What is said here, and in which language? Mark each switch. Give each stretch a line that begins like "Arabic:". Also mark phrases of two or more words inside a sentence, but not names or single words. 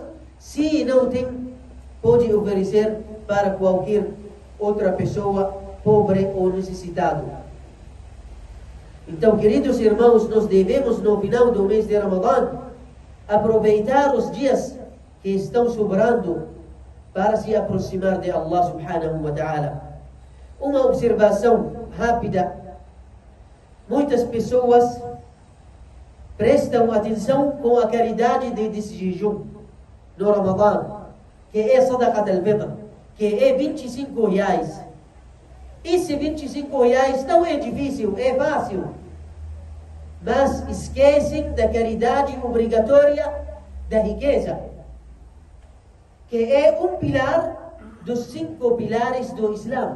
Portuguese: Se não tem, pode oferecer para qualquer outra pessoa pobre ou necessitado. Então, queridos irmãos, nós devemos no final do mês de Ramadã aproveitar os dias que estão sobrando para se aproximar de
Arabic: الله سبحانه وتعالى.
Portuguese: Uma observação rápida: muitas pessoas prestam atenção com a caridade desse jejum no Ramadã, que é
Arabic: صدقة الفطر,
Portuguese: que é R$ 25. Esse R$ 25 não é difícil, é fácil. Mas esquecem da caridade obrigatória da riqueza, que é um pilar dos 5 pilares do Islã.